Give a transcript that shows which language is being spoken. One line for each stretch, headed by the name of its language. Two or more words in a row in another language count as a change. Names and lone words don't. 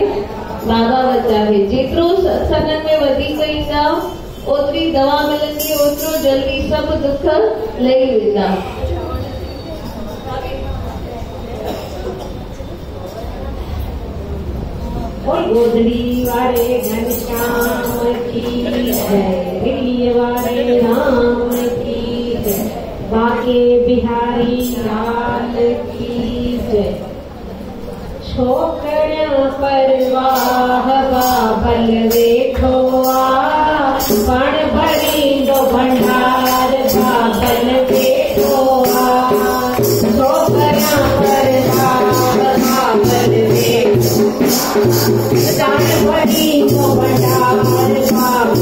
Sindhi: बाबा वटि आहे। जेतिरो सत्संगनि में वधीक ईंदा ओतिरी दवा मिलंदी, ओतिरो जल्दी सभु दुख लही वेंदा।
Hindi: गोदड़ी वाले घनश्याम की जय, गिरिय वाले राम की जय, बाके बिहारी लाल की जय।
Sindhi: छोकरियां परवाह बाबल वेठो आ, पण भरी दो भंडार बाबल वेठो आ। छोकरियां परवाह बाबल वेठो, पण भरी दो भंडार